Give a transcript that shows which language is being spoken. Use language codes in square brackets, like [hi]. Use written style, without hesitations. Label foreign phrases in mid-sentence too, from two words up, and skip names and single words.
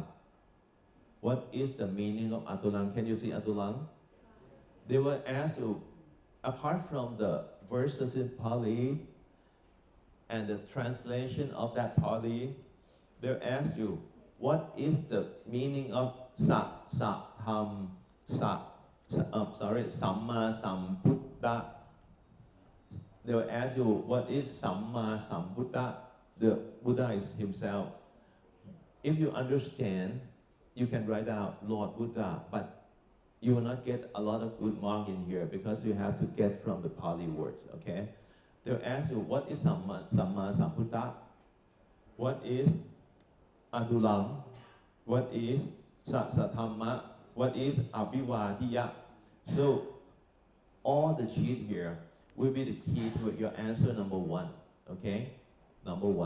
[en] What is the meaning of atulang? Can you see atulang? They will ask you, apart from the verses in Pali and the translation of that Pali, they'll ask you, what is the meaning of [pi] samma sambuddha? [en] They will ask you, what is [pi] samma sambuddha? [en] The Buddha is himself. If you understand, you can write out Lord Buddha, but you will not get a lot of good mark in here because you have to get from the Pali words, okay? They'll ask you, what is [pi] samma sambuddha? [en] What is adulam? What is Sathamma? What is Abhivadiya? So, all the sheet here will be the key to your answer number 1, okay? Number 1.